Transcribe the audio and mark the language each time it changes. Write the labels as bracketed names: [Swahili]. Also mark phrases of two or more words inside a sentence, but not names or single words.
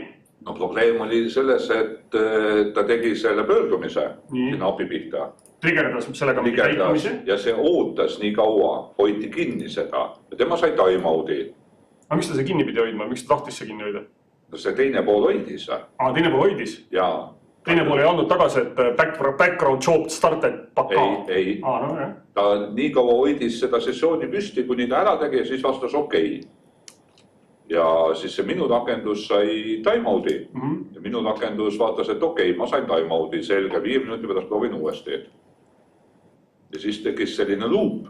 [Estonian] No probleem oli selles, et ta tegi selle pöördumise sinna API pihta. Trigerdas sellega mingi käitumise. Ja see ootas nii kaua, hoiti kinni seda ja tema sai timeout'i. Aga miks ta see kinni pidi hoidma? Miks ta tahtis see kinni hoida? See teine pool hoidis. Teine pool hoidis? Jaa. Teine pool ei andnud tagasi, et [English] background job started [Estonian] pakka? Ei. Ta nii kaua hoidis seda sessiooni püsti, kuni ta ära tegi ja siis vastas okei. Ja siis see minu rakendus sai timeout'i. Ja minu rakendus vaatas, et okei, ma sain timeout'i, selge, 5 minuti pärast proovin uuesti. Ja siis tegis selline loop.